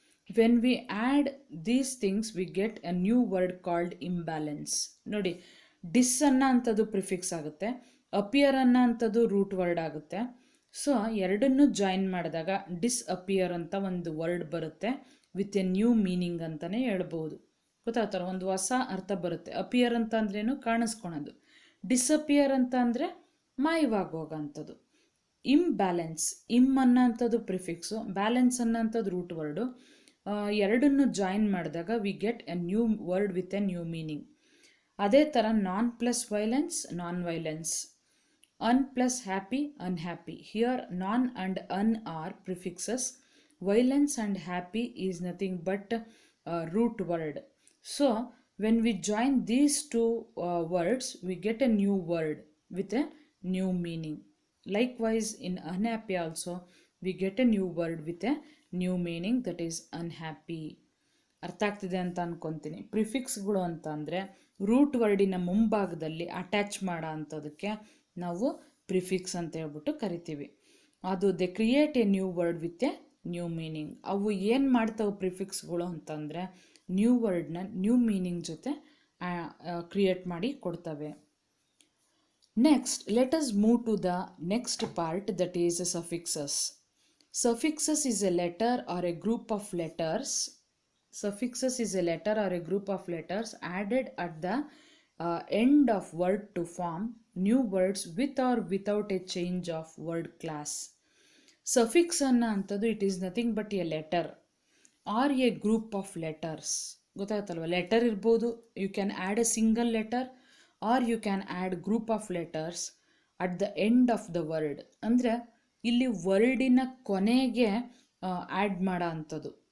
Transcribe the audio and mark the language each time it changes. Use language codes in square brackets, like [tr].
[en] When we add these things we get a new word called imbalance. [kn] ನೋಡಿ, dis ಅನ್ನೋ ಅಂಥದ್ದು prefix ಆಗುತ್ತೆ, appear ಅನ್ನೋ ಅಂಥದ್ದು ರೂಟ್ ವರ್ಡ್ ಆಗುತ್ತೆ. ಸೊ ಎರಡನ್ನೂ ಜಾಯಿನ್ ಮಾಡಿದಾಗ ಡಿಸ್ಅಪಿಯರ್ ಅಂತ ಒಂದು ವರ್ಡ್ ಬರುತ್ತೆ [en] with a new meaning [kn] ಅಂತಲೇ ಹೇಳ್ಬೋದು. ಗೊತ್ತಾಗ್ತಾರೆ, ಒಂದು ಹೊಸ ಅರ್ಥ ಬರುತ್ತೆ. ಅಪಿಯರ್ ಅಂತ ಅಂದ್ರೇನು, ಕಾಣಿಸ್ಕೊಳೋದು. ಡಿಸಪಿಯರ್ ಅಂತ ಅಂದರೆ ಮಾಯವಾಗೋಗಂಥದ್ದು. ಇಂಬ್ಯಾಲೆನ್ಸ್, ಇಮ್ ಅನ್ನೋಂಥದ್ದು ಪ್ರಿಫಿಕ್ಸು, ಬ್ಯಾಲೆನ್ಸ್ ಅನ್ನೋಂಥದ್ದು ರೂಟ್ ವರ್ಡು. ಎರಡನ್ನು ಜಾಯಿನ್ ಮಾಡಿದಾಗ [en] We get a new word with a new meaning. [kn] ಅದೇ ಥರ [en] Non plus violence, non violence. Un plus happy, unhappy. Here non and un are prefixes. Violence and happy is nothing but root word. So when we join these two words we get a new word with a new meaning. Likewise in unhappy also we get a new word with a new meaning, that is unhappy. [kn] ಅರ್ಥ ಆಗ್ತಿದೆ ಅಂತ ಅನ್ಕೊತೀನಿ. ಪ್ರಿಫಿಕ್ಸ್ಗಳು ಅಂತ ಅಂದರೆ root ವರ್ಡಿನ ಮುಂಭಾಗದಲ್ಲಿ attach ಮಾಡೋ ಅಂಥದಕ್ಕೆ ನಾವು prefix ಅಂತ ಹೇಳ್ಬಿಟ್ಟು ಕರಿತೀವಿ. ಅದು [en] They create a new word with a new meaning. [kn] ಅವು ಏನು ಮಾಡ್ತಾವೆ ಪ್ರಿಫಿಕ್ಸ್ಗಳು ಅಂತಂದರೆ ನ್ಯೂ ವರ್ಡ್ನ ನ್ಯೂ ಮೀನಿಂಗ್ ಜೊತೆ ಕ್ರಿಯೇಟ್ ಮಾಡಿ ಕೊಡ್ತವೆ. [en] Next let us move to the next part, that is suffixes. Suffixes is a letter or a group of letters. Suffixes is a letter or a group of letters added at the end of word to form new words with or without a change of word class. Suffix [kn] ಅನ್ನೋ ಅಂಥದ್ದು [en] It is nothing but a letter or a group of letters. [kn] ಗೊತ್ತಾಗುತ್ತಲ್ವ, letter ಇರ್ಬೋದು, [en] You can add a single letter or you can add group of letters at the end of the word. [kn] ಅಂದರೆ ಇಲ್ಲಿ ವರ್ಡಿನ ಕೊನೆಗೆ add ಮಾಡೋ ಅಂಥದ್ದು.